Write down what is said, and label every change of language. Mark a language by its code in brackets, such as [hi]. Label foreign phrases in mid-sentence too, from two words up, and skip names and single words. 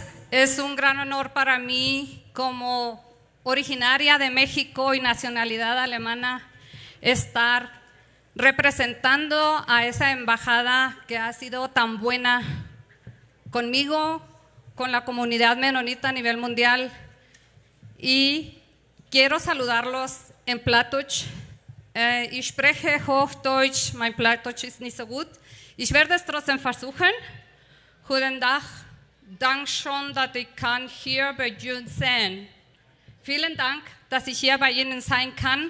[es] Es un gran honor para mí, como originaria de México y nacionalidad alemana, estar representando a esa embajada que ha sido tan buena conmigo, con la comunidad menonita a nivel mundial. Y quiero saludarlos en Plattdeutsch. [de] Ich spreche Hochdeutsch, mein Plattdeutsch ist nicht so gut. Ich werde es trotzdem versuchen. Guten Tag, danke schon, dass ich kann hier bei Ihnen sein. Vielen Dank, dass ich hier bei Ihnen sein kann.